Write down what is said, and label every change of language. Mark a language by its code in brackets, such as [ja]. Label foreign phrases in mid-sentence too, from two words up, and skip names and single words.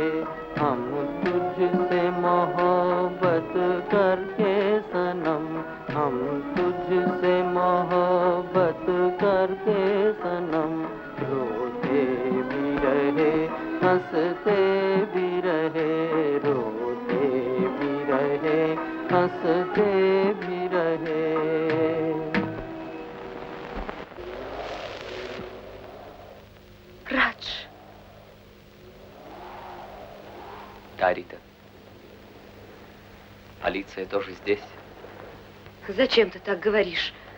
[hi] हम तुझसे मोहब्बत करके सनम, हम तुझसे मोहब्बत करके सनम, रोते भी रहे हंसते भी रहे, रोते भी रहे हंसते भी रहे। [ru] Радж. Да, Рита. Полиция тоже здесь. Зачем ты так говоришь?